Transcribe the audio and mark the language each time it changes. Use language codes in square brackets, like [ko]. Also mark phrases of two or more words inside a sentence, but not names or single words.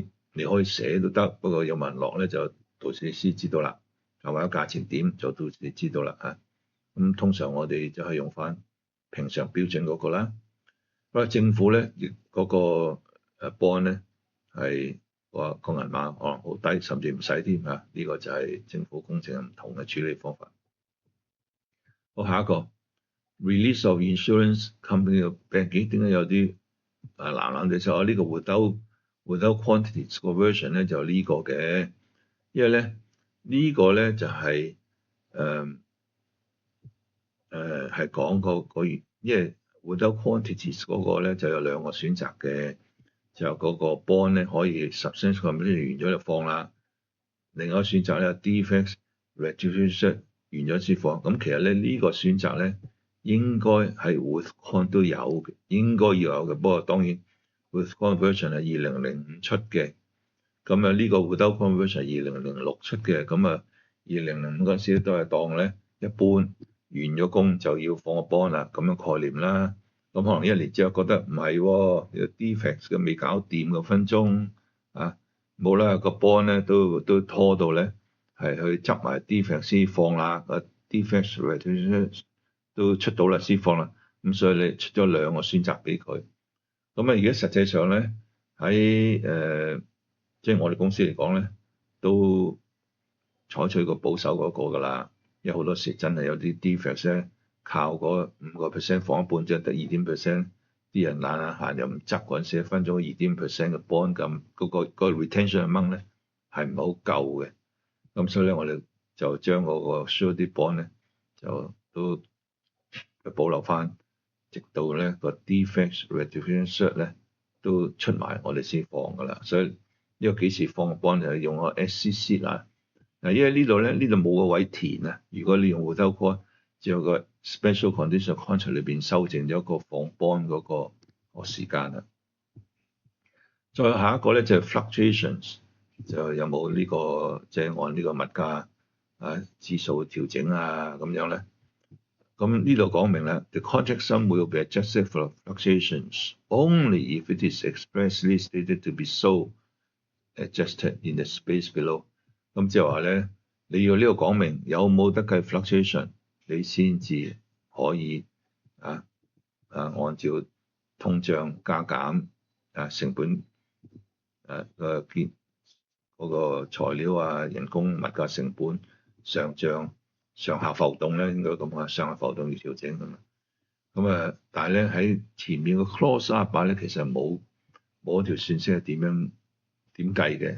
[yue] 你可以寫都得，不過有文落咧就到時你先知道啦，或者價錢點就到時你知道啦咁通常我哋就係用翻平常標準嗰個啦。不過政府咧亦嗰個bond 咧係話個銀碼可能好低，甚至唔使添呢個就係政府工程唔同嘅處理方法。好，下一個 [en] release of insurance company of bank， [yue] 點解有啲藍地就呢個 [en] without quantities [yue] 個 version 咧就呢個嘅，因為咧呢個咧就係係講個因為 [en] without quantities [yue] 嗰個咧就有兩個選擇嘅，就嗰個 bond 咧可以 [en] substantial commitment [yue] 完咗就放啦。另外一個選擇咧 [en] defects rectification [yue] 完咗先放。咁其實咧呢個選擇咧應該係 [en] with con [yue] 都有嘅，應該要有嘅。不過當然 [en] with conversion [yue] 係2005出嘅，咁啊呢個 [en] without conversion [yue] 係2006出嘅，咁啊2005嗰陣時都係當咧一般完咗工就要放個 bond 啦，咁樣概念啦。咁可能1年之後覺得唔係喎，有 defects 嘅未搞掂個分鐘啊，冇啦個 bond 咧都拖到咧係去執埋 defects 先放啦，個 [en] defects rectification [yue] 都出到啦先放啦。咁所以你出咗兩個選擇俾佢。咁啊而家實際上咧喺即係我哋公司嚟講咧，都採取個保守嗰個㗎啦。因為好多時真係有啲 defects 咧，靠嗰5% 放一半，即係得2%，啲人懶閒又唔執嗰陣時，分咗2% 嘅 bond 咁，嗰個 [en] retention amount [yue] 咧係唔係好夠嘅。咁所以咧，我哋就將嗰個 [en] surety bond [yue] 咧就都保留翻，直到咧個 [en] defects rectification cert [yue] 咧都出埋，我哋先放㗎啦。所以呢個幾時放個 bond 就係用個 SCC 啦。嗱，因為呢度冇個位填啊。如果你用 [en] without con， [yue] 只有個 [en] special condition contract [yue] 裏邊修正咗個放 bond 嗰個時間啦。再下一個咧就係 fluctuations，就有冇呢個即係按呢個物價指數調整啊咁樣咧。咁呢度講明啦 [en] ，the contract sum will be adjusted for fluctuations only if it is expressly stated to be so adjusted in the space below。 [yue] 咁即係話咧，你要呢個講明有冇得計 fluctuation，你先至可以按照通脹加減成本嗰個材料人工物價成本上漲上下浮動咧，應該咁上下浮動要調整咁但係咧喺前面個 clause 38咧，其實冇一條算式係點計嘅。